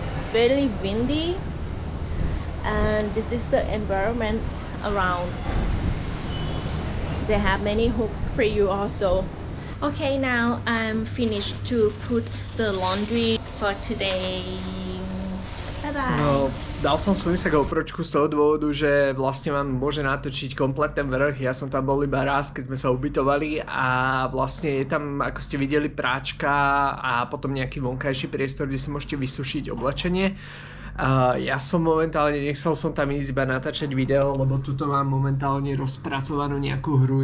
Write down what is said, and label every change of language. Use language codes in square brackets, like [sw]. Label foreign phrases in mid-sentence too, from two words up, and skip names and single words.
[en] Very windy, and this is the environment around. They have many hooks for you also. Okay, now I'm finished to put the laundry for today. Bye bye. [sk] No, dal som Sunise GoPročku z toho dôvodu, že vlastne vám môže natočiť komplet ten vrch. Ja som tam bol iba raz, keď sme sa ubytovali, a vlastne je tam, ako ste videli, práčka a potom nejaký vonkajší priestor, kde si môžete vysušiť oblečenie. Ja som momentálne, nechcel som tam ísť iba natáčať video, lebo tuto mám momentálne rozpracovanú nejakú hru.